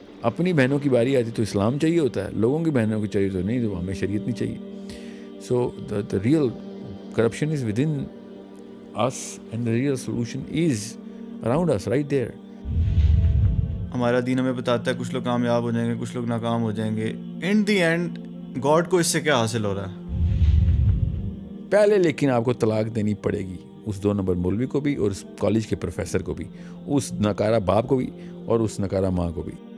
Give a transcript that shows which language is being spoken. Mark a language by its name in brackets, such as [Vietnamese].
[Urdu] اپنی بہنوں کی باری آتی تو اسلام چاہیے ہوتا ہے, لوگوں کی بہنوں کی چاہیے تو نہیں, تو ہمیں شریعت نہیں چاہیے. [English] So the real corruption is within us and the real solution is around us, right there. [Urdu] ہمارا دین ہمیں بتاتا ہے کچھ لوگ کامیاب ہو جائیں گے, کچھ لوگ ناکام ہو جائیں گے. ان دی اینڈ گاڈ کو اس سے کیا حاصل ہو رہا ہے؟ پہلے لیکن آپ کو طلاق دینی پڑے گی, اس 2 نمبر مولوی کو بھی اور اس کالج کے پروفیسر کو بھی, اس ناکارہ باپ کو بھی اور اس ناکارہ ماں کو بھی.